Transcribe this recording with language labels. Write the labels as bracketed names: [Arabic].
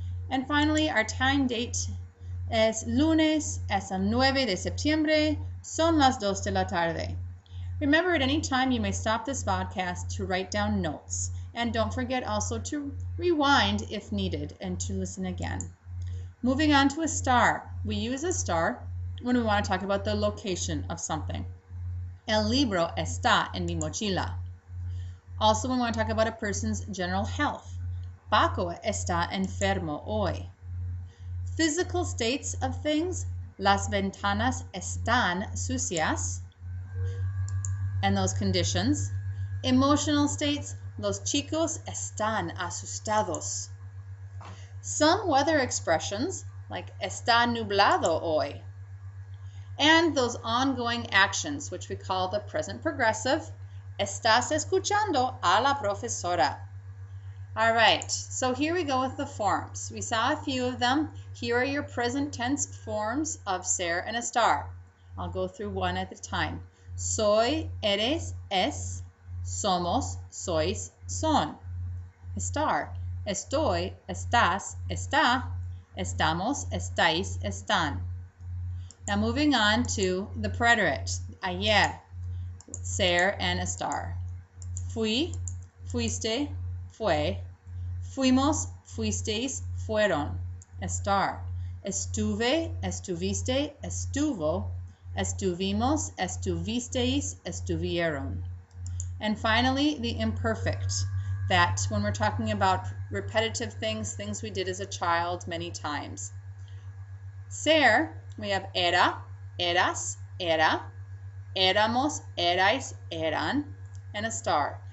[English] And finally, our time date [Spanish] es lunes, es el 9 de septiembre, son las 2 de la tarde. [English] Remember, at any time you may stop this podcast to write down notes. And don't forget also to rewind if needed and to listen again. Moving on to a star. We use a star when we want to talk about the location of something. [Spanish] El libro está en mi mochila. [English] Also, when we want to talk about a person's general health. [Spanish] Paco está enfermo hoy. [English] Physical states of things. [Spanish] Las ventanas están sucias. [English] And those conditions. Emotional states. [Spanish] Los chicos están asustados. [English] Some weather expressions, like [Spanish] está nublado hoy. [English] And those ongoing actions, which we call the present progressive. [Spanish] Estás escuchando a la profesora. [English] All right, so here we go with the forms. We saw a few of them. Here are your present tense forms of ser and estar. I'll go through one at a time. [Spanish] Soy, eres, es. Somos, sois, son. Estar, estoy, estás, está. Estamos, estáis, están. [English] Now moving on to the preterite. [Spanish] Ayer, ser and estar. Fui, fuiste, fue. Fuimos, fuisteis, fueron. Estar. Estuve, estuviste, estuvo. Estuvimos, estuvisteis, estuvieron. [English] And finally, the imperfect, that when we're talking about repetitive things, things we did as a child many times. [Spanish] Ser, [English] we have [Spanish] era, eras, era, éramos, erais, eran, and estar.